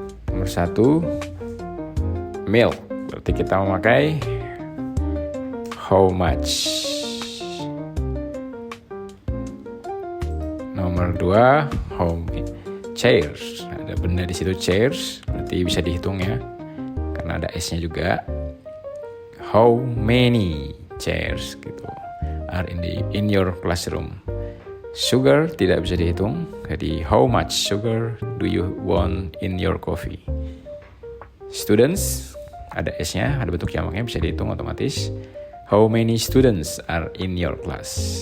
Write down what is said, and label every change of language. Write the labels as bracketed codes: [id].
[id] Nomor 1, milk. Berarti kita memakai how much. [en] Nomor 2, how many chairs. [id] Ada benda di situ chairs, berarti bisa dihitung ya, karena ada S-nya juga. [en] How many chairs gitu are in your classroom. Sugar [id] tidak bisa dihitung, jadi [en] how much sugar do you want in your coffee. [id] Students ada S-nya, ada bentuk jamaknya, bisa dihitung otomatis. [en] How many students are in your class.